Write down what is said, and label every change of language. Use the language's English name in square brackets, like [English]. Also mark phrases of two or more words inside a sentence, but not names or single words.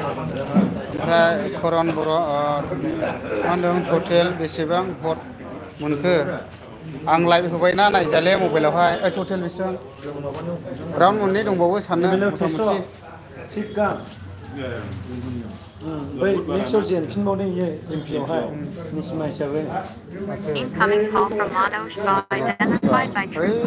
[Bodo] ओमफ्राय करन बर' मा होनदों टटेल बेसेबां भट मोनखो आं लाइभ होबायना नायजाले मबाइलावहाय टटेल बेसेबां राउन्ड मोननै दंबावो साननो मथा-मथि थिगा बै नेक्स्टआव जेनफिनबावदों इयो एमपिआवहाय निसिमा हिसाबै [English] Incoming call from Manoj Bar identified by ओइ True Call.